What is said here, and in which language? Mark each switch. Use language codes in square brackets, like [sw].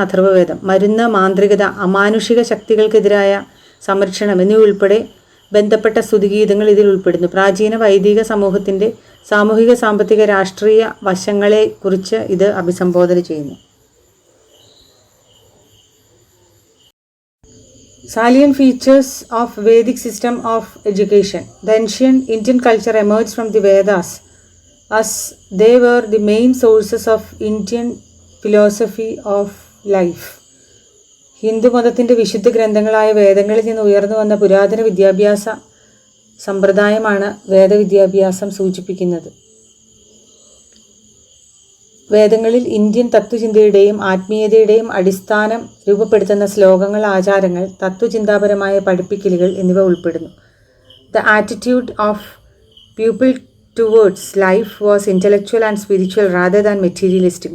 [ml] അഥർവവേദം മരുന്ന്, മാന്ത്രികത, അമാനുഷിക ശക്തികൾക്കെതിരായ സംരക്ഷണം എന്നിവ ഉൾപ്പെടെ ബന്ധപ്പെട്ട സ്തുതിഗീതങ്ങൾ ഇതിൽ ഉൾപ്പെടുന്നു. പ്രാചീന വൈദിക സമൂഹത്തിൻ്റെ സാമൂഹിക, സാമ്പത്തിക, രാഷ്ട്രീയ വശങ്ങളെക്കുറിച്ച് ഇത് അഭിസംബോധന ചെയ്യുന്നു. [en] Salient features of Vedic system of education. The ancient Indian culture emerged from the Vedas as they were the main sources of Indian philosophy of life. [ml] ഹിന്ദുമതത്തിൻ്റെ വിശുദ്ധ ഗ്രന്ഥങ്ങളായ വേദങ്ങളിൽ നിന്ന് ഉയർന്നു വന്ന പുരാതന വിദ്യാഭ്യാസ സമ്പ്രദായമാണ് വേദവിദ്യാഭ്യാസം സൂചിപ്പിക്കുന്നത്. വേദങ്ങളിൽ ഇന്ത്യൻ തത്വചിന്തയുടെയും ആത്മീയതയുടെയും അടിസ്ഥാനം രൂപപ്പെടുത്തുന്ന ശ്ലോകങ്ങൾ, ആചാരങ്ങൾ, തത്വചിന്താപരമായ പഠിപ്പിക്കലുകൾ എന്നിവ ഉൾപ്പെടുന്നു. [en] The attitude of people towards life was intellectual and spiritual rather than materialistic.